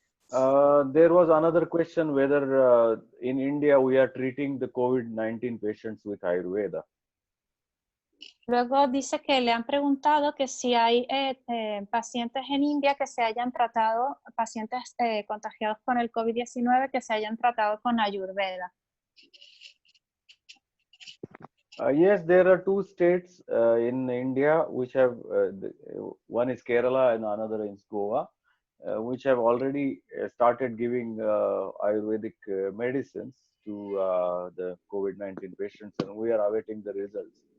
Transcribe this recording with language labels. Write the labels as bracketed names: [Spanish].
[English] There was another question whether in India we are treating the COVID-19 patients with Ayurveda. [Spanish] Luego dice que le han preguntado que si hay pacientes en India que se hayan tratado, pacientes contagiados con el COVID-19 que se hayan tratado con Ayurveda. [English] Yes, there are 2 states in India which have, one is Kerala and another is Goa, which have already started giving Ayurvedic medicines to the COVID-19 patients, and we are awaiting the results.